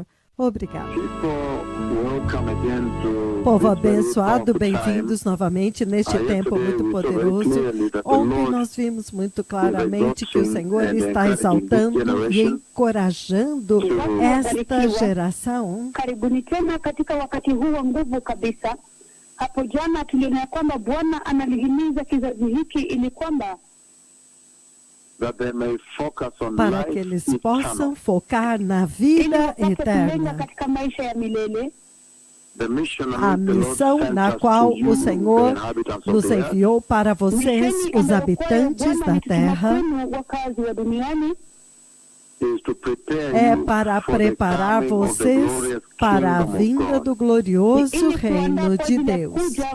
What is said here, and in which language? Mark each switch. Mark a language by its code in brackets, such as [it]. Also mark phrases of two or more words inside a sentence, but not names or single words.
[pt] Obrigado. Povo abençoado, bem-vindos novamente neste tempo muito poderoso. Ontem nós vimos muito claramente que o Senhor está exaltando e encorajando esta geração. [sw] Karibuni tena katika wakati huu wa nguvu kabisa. Hapo jana tuliona kwamba Bwana analihimiza kizazi hiki ili kwamba [pt] para que eles possam focar na vida eterna. A missão na qual o Senhor nos enviou para vocês, os habitantes da terra, é para preparar vocês para a vinda do glorioso reino de Deus.